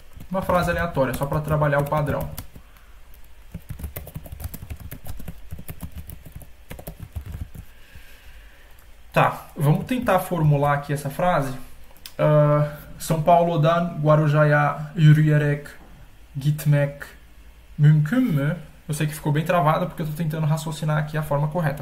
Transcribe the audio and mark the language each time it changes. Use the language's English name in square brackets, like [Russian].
[Portuguese] Uma frase aleatória, só para trabalhar o padrão. Tá, vamos tentar formular aqui essa frase. [Turkish] São Paulo'dan Guaruja'ya yürüyerek gitmek mümkün mü? [Portuguese] Eu sei que ficou bem travado porque eu estou tentando raciocinar aqui a forma correta.